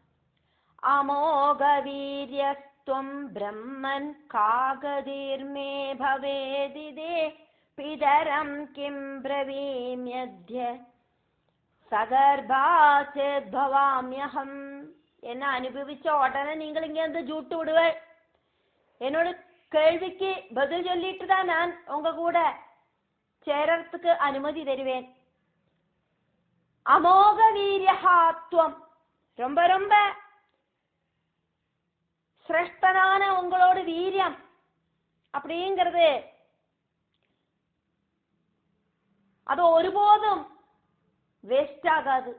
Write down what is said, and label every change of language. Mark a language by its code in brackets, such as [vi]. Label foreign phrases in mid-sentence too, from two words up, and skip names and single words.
[sa] അമോഘവീര്യസ്ത്വം ബ്രഹ്മൻ കാഗതിർമേ ഭവേദിതേ പിതരം കിം ബ്രവീമ്യദ്യ സഗർഭാചേദ്ഭവാമ്യഹം. [ml] എന്നെ അനുഭവിച്ച ഉടനെ നിങ്ങൾ [ta] இங்க வந்து ஜூட்டு விடுவேன். என்னோட கேள்விக்கு பதில் சொல்லிட்டு தான் நான் உங்க கூட சேரறதுக்கு அனுமதி தருவேன். அமோக வீரியஹாத்வம், ரொம்ப ரொம்ப சிரேஷ்டனான உங்களோட வீரியம் அப்படிங்கிறது அது ஒருபோதும் வேஸ்ட் ஆகாது.